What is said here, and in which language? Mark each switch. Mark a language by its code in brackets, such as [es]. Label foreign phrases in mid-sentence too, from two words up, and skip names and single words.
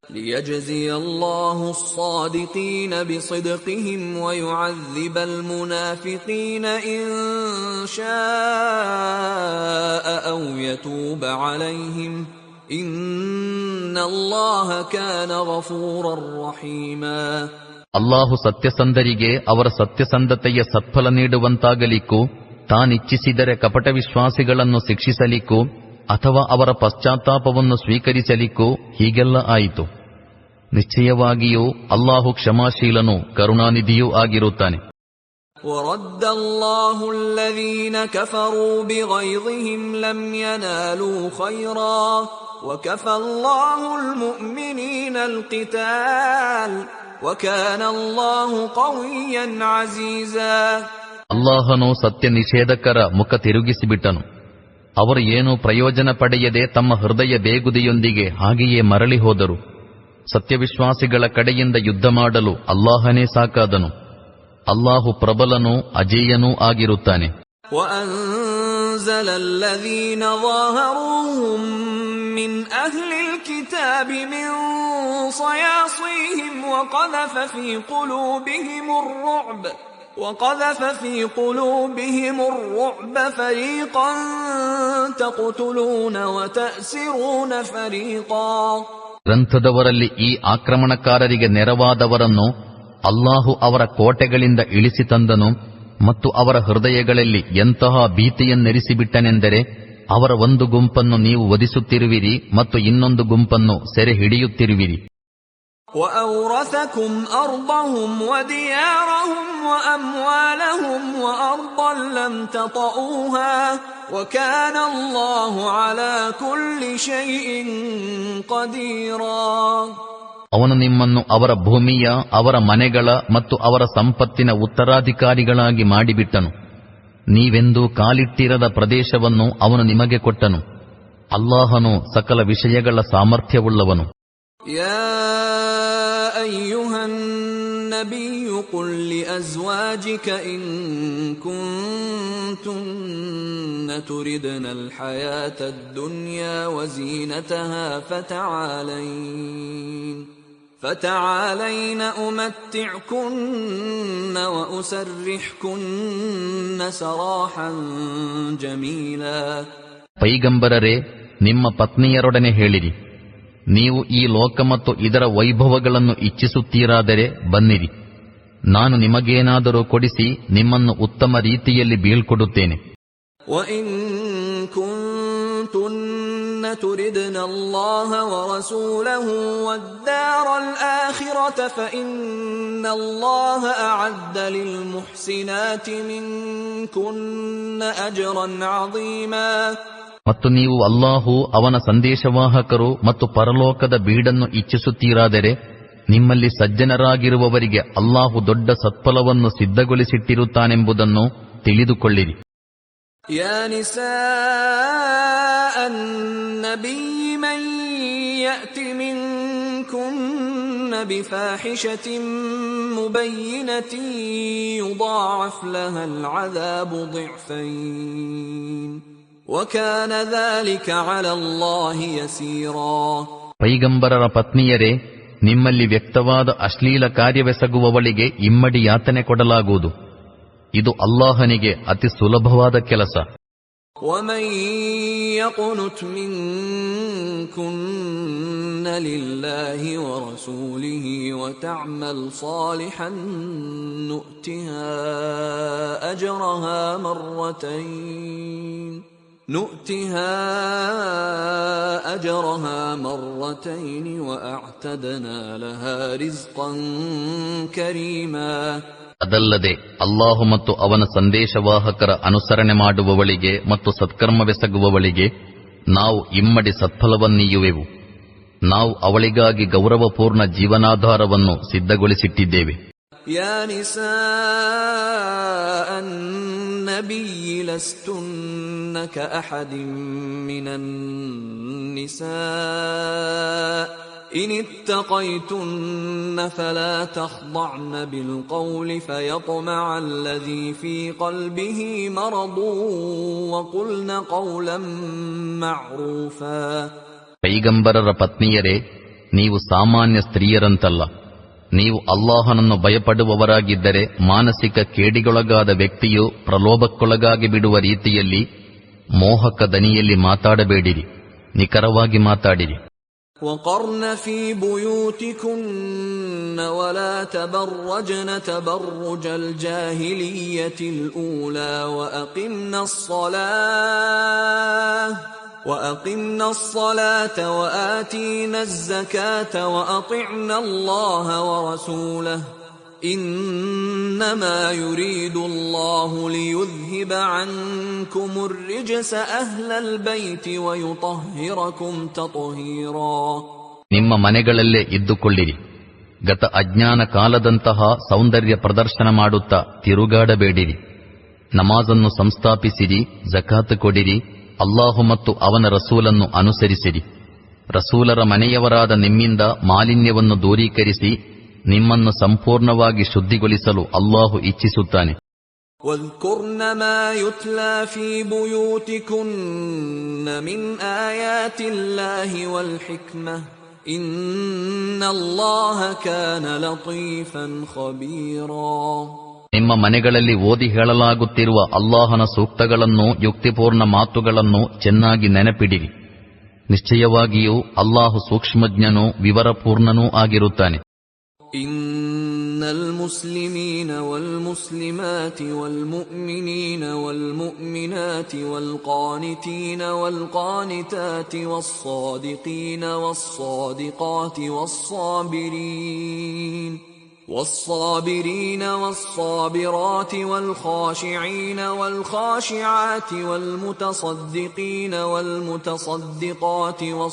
[ar] ليجزي الله الصادقين بصدقهم ويعذب المنافقين إن شاء أو يتوب عليهم إن الله كان غفورا رحيما. [kn] ಅಲ್ಲಾಹು ಸತ್ಯಸಂಧರಿಗೆ ಅವರ ಸತ್ಯಸಂಧತೆಯ ಸತ್ಫಲ ನೀಡುವಂತಾಗಲಿಕ್ಕೂ ತಾನಿಚ್ಛಿಸಿದರೆ ಕಪಟ ವಿಶ್ವಾಸಿಗಳನ್ನು ಶಿಕ್ಷಿಸಲಿಕ್ಕೂ ಅಥವಾ ಅವರ ಪಶ್ಚಾತ್ತಾಪವನ್ನು ಸ್ವೀಕರಿಸಲಿಕ್ಕೂ ಹೀಗೆಲ್ಲ ಆಯಿತು. ನಿಶ್ಚಯವಾಗಿಯೂ ಅಲ್ಲಾಹು ಕ್ಷಮಾಶೀಲನೂ ಕರುಣಾನಿಧಿಯೂ ಆಗಿರುತ್ತಾನೆ. [ar] وَرَدَّ اللَّهُ الَّذِينَ كَفَرُوا بِغَيْظِهِمْ لَمْ يَنَالُوا خَيْرًا وَكَفَى اللَّهُ الْمُؤْمِنِينَ الْقِتَالَ وَكَانَ اللَّهُ قَوِيًّا عَزِيزًا. [kn] ಅಲ್ಲಾಹನು ಸತ್ಯ ನಿಷೇಧಕರ ಮುಖ ತಿರುಗಿಸಿಬಿಟ್ಟನು. ಅವರು ಏನೂ ಪ್ರಯೋಜನ ಪಡೆಯದೆ ತಮ್ಮ ಹೃದಯ ಬೇಗುದಿಯೊಂದಿಗೆ ಹಾಗೆಯೇ ಮರಳಿ ಹೋದರು. ಸತ್ಯವಿಶ್ವಾಸಿಗಳ ಕಡೆಯಿಂದ ಯುದ್ಧ ಮಾಡಲು ಅಲ್ಲಾಹನೇ ಸಾಕಾದನು. ಅಲ್ಲಾಹು ಪ್ರಬಲನೂ ಅಜೇಯನೂ ಆಗಿರುತ್ತಾನೆ. [ar] وَأَنزَلَ الَّذِينَ ظَاهَرُوهُم مِّنْ أَهْلِ الْكِتَابِ مِنْ صَيَاصِيهِمْ وَقَذَفَ فِي قُلُوبِهِمُ الرُّعْبَ فَرِيقًا تَقْتُلُونَ وَتَأْسِرُونَ فَرِيقًا. [kn] ಗ್ರಂಥದವರಲ್ಲಿ ಈ ಆಕ್ರಮಣಕಾರರಿಗೆ ನೆರವಾದವರನ್ನು ಅಲ್ಲಾಹು ಅವರ ಕೋಟೆಗಳಿಂದ ಇಳಿಸಿ ತಂದನು ಮತ್ತು ಅವರ ಹೃದಯಗಳಲ್ಲಿ ಎಂತಹ ಭೀತಿಯನ್ನೆರಿಸಿಬಿಟ್ಟನೆಂದರೆ ಅವರ ಒಂದು ಗುಂಪನ್ನು ನೀವು ವಧಿಸುತ್ತಿರುವಿರಿ ಮತ್ತು ಇನ್ನೊಂದು ಗುಂಪನ್ನು ಸೆರೆ ಹಿಡಿಯುತ್ತಿರುವಿರಿ. [ar] وَأَوْرَثَكُمْ أَرْضَهُمْ وَدِيَارَهُمْ وَأَمْوَالَهُمْ وَأَرْضًا لَّمْ تَطَئُوهَا وَكَانَ اللَّهُ عَلَى كُلِّ شَيْءٍ قَدِيرًا. [kn] ಅವನು ನಿಮ್ಮನ್ನು ಅವರ ಭೂಮಿಯ, ಅವರ ಮನೆಗಳ ಮತ್ತು ಅವರ ಸಂಪತ್ತಿನ ಉತ್ತರಾಧಿಕಾರಿಗಳಾಗಿ ಮಾಡಿಬಿಟ್ಟನು. ನೀವೆಂದೂ ಕಾಲಿಟ್ಟಿರದ ಪ್ರದೇಶವನ್ನು ಅವನು ನಿಮಗೆ ಕೊಟ್ಟನು. ಅಲ್ಲಾಹನು ಸಕಲ ವಿಷಯಗಳ ಸಾಮರ್ಥ್ಯವುಳ್ಳವನು. [ar] يا أيها النبي قل لأزواجك إن كنتن تردن الحياة الدنيا وزينتها فتعالين أمتعكن وأسرحكن سراحا جميلا. [kn] ಪೈಗಂಬರರೇ, ನಿಮ್ಮ ಪತ್ನಿಯರೊಡನೆ ಹೇಳಿರಿ, ನೀವು ಈ ಲೋಕ ಮತ್ತು ಇದರ ವೈಭವಗಳನ್ನು ಇಚ್ಛಿಸುತ್ತೀರಾದರೆ ಬನ್ನಿರಿ, ನಾನು ನಿಮಗೇನಾದರೂ ಕೊಡಿಸಿ ನಿಮ್ಮನ್ನು ಉತ್ತಮ ರೀತಿಯಲ್ಲಿ ಬೀಳ್ಕೊಡುತ್ತೇನೆ. [ar] وَإِن كُنتُنَّ تُرِدْنَ اللَّهَ وَرَسُولَهُ وَالدَّارَ الْآخِرَةَ فَإِنَّ اللَّهَ أَعَدَّ لِلْمُحْسِنَاتِ مِنكُنَّ أَجْرًا عَظِيمًا. [kn] ಮತ್ತು ನೀವು ಅಲ್ಲಾಹು, ಅವನ ಸಂದೇಶವಾಹಕರು ಮತ್ತು ಪರಲೋಕದ ಬೀಡನ್ನು ಇಚ್ಛಿಸುತ್ತೀರಾದರೆ ನಿಮ್ಮಲ್ಲಿ ಸಜ್ಜನರಾಗಿರುವವರಿಗೆ ಅಲ್ಲಾಹು ದೊಡ್ಡ ಸತ್ಫಲವನ್ನು ಸಿದ್ಧಗೊಳಿಸಿಟ್ಟಿರುತ್ತಾನೆಂಬುದನ್ನು ತಿಳಿದುಕೊಳ್ಳಿರಿ. [ar] يا نساء النبي من يأت منكن بفاحشة مبينة يضاعف لها العذاب ضِعْಫَيْنِ وَكَانَ ذَلِكَ عَلَى اللَّهِ يَسِيرًا. [kn] ಪೈಗಂಬರರ ಪತ್ನಿಯರೇ, ನಿಮ್ಮಲ್ಲಿ ವ್ಯಕ್ತವಾದ ಅಶ್ಲೀಲ ಕಾರ್ಯವೆಸಗುವವಳಿಗೆ ಇಮ್ಮಡಿ ಯಾತನೆ ಕೊಡಲಾಗುವುದು. ಇದು ಅಲ್ಲಾಹನಿಗೆ ಅತಿ ಸುಲಭವಾದ ಕೆಲಸ. [ar] وَمَن يَقْنُتْ مِنكُنَّ لِلَّهِ وَرَسُولِهِ وَتَعْمَلْ صَالِحًا نُؤْتِهَا أجرها مرتين وأعتدنا لها رزقا كريما. [kn] ಅದಲ್ಲದೆ ಅಲ್ಲಾಹು ಮತ್ತು ಅವನ ಸಂದೇಶವಾಹಕರ ಅನುಸರಣೆ ಮಾಡುವವಳಿಗೆ ಮತ್ತು ಸತ್ಕರ್ಮವೆಸಗುವವಳಿಗೆ ನಾವು ಇಮ್ಮಡಿ ಸತ್ಫಲವನ್ನೀಯುವೆವು. ನಾವು ಅವಳಿಗಾಗಿ ಗೌರವಪೂರ್ಣ ಜೀವನಾಧಾರವನ್ನು ಸಿದ್ಧಗೊಳಿಸಿಟ್ಟಿದ್ದೇವೆ. [ar] يا نساء النبي لستن كأحد من النساء إن اتقيتن فلا تخضعن بالقول فيطمع الذي في قلبه مرض وقلن قولا معروفا. [kn] ಪೈಗಂಬರರ ಪತ್ನಿಯರೇ, ನೀವು ಸಾಮಾನ್ಯ ಸ್ತ್ರೀಯರಂತಲ್ಲ. ನೀವು ಅಲ್ಲಾಹನನ್ನು ಭಯಪಡುವವರಾಗಿದ್ದರೆ ಮಾನಸಿಕ ಕೇಡಿಗೊಳಗಾದ ವ್ಯಕ್ತಿಯು ಪ್ರಲೋಭಕ್ಕೊಳಗಾಗಿ ಬಿಡುವ ರೀತಿಯಲ್ಲಿ ಮೋಹಕ ದನಿಯಲ್ಲಿ ಮಾತಾಡಬೇಡಿರಿ, ನಿಖರವಾಗಿ ಮಾತಾಡಿರಿ. [ar] وقرن في بيوتكن ولا تبرجن تبرج الجاهلية الأولى وأقمنا الصلاة وآتينا الزكاة وأطعنا الله ورسوله إنما يريد الله ليذهب عنكم الرجس أهل البيت ويطهركم تطهيرا. [kn] ನಿಮ್ಮ ಮನೆಗಳಲ್ಲೇ ಇದ್ದುಕೊಳ್ಳಿರಿ. ಗತ ಅಜ್ಞಾನ ಕಾಲದಂತಹ ಸೌಂದರ್ಯ ಪ್ರದರ್ಶನ ಮಾಡುತ್ತಾ ತಿರುಗಾಡಬೇಡಿರಿ. ನಮಾಜನ್ನು ಸಂಸ್ಥಾಪಿಸಿರಿ, ಜಕಾತ್ ಕೊಡಿರಿ, ಅಲ್ಲಾಹು ಮತ್ತು ಅವನ ರಸೂಲನ್ನು ಅನುಸರಿಸಿರಿ. ರಸೂಲರ ಮನೆಯವರಾದ ನಿಮ್ಮಿಂದ ಮಾಲಿನ್ಯವನ್ನು ದೂರೀಕರಿಸಿ ನಿಮ್ಮನ್ನು ಸಂಪೂರ್ಣವಾಗಿ ಶುದ್ಧಿಗೊಳಿಸಲು ಅಲ್ಲಾಹು ಇಚ್ಛಿಸುತ್ತಾನೆ. [ar] واذكرن ما يتلى في بيوتكن من آيات الله والحكمة إن الله كان لطيفا خبيرا. [kn] ನಿಮ್ಮ ಮನೆಗಳಲ್ಲಿ ಓದಿ ಹೇಳಲಾಗುತ್ತಿರುವ ಅಲ್ಲಾಹನ ಸೂಕ್ತಗಳನ್ನು, ಯುಕ್ತಿಪೂರ್ಣ ಮಾತುಗಳನ್ನು ಚೆನ್ನಾಗಿ ನೆನಪಿಡಿರಿ. ನಿಶ್ಚಯವಾಗಿಯೂ ಅಲ್ಲಾಹು ಸೂಕ್ಷ್ಮಜ್ಞನೂ ವಿವರಪೂರ್ಣನೂ ಆಗಿರುತ್ತಾನೆ. [ar] إن المسلمين والمسلمات والمؤمنين والمؤمنات والقانتين والقانتات والصادقين والصادقات والصابرين والصابرات والخاشعين والخاشعات والمتصدقين والمتصدقات